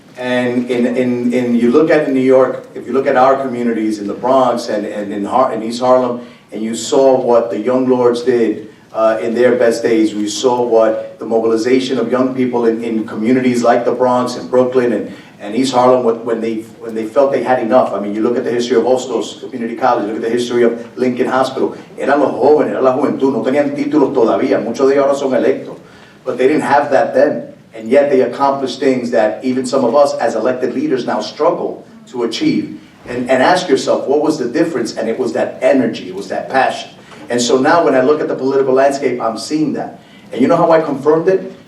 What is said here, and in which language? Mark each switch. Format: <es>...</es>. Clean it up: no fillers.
<en>And you look at in New York, if you look at our communities in the Bronx and in East Harlem, and you saw what the Young Lords did in their best days, we saw what the mobilization of young people in communities like the Bronx and Brooklyn and East Harlem, when they felt they had enough. I mean, you look at the history of Hostos Community College, look at the history of Lincoln Hospital.</en> <es>Eran los jóvenes, era la juventud, no tenían títulos todavía, muchos de ellos ahora son electos.</es> <en>But they didn't have that then. And yet they accomplished things that even some of us as elected leaders now struggle to achieve. And ask yourself, what was the difference? And it was that energy, it was that passion. And so now when I look at the political landscape, I'm seeing that. And you know how I confirmed it?</en>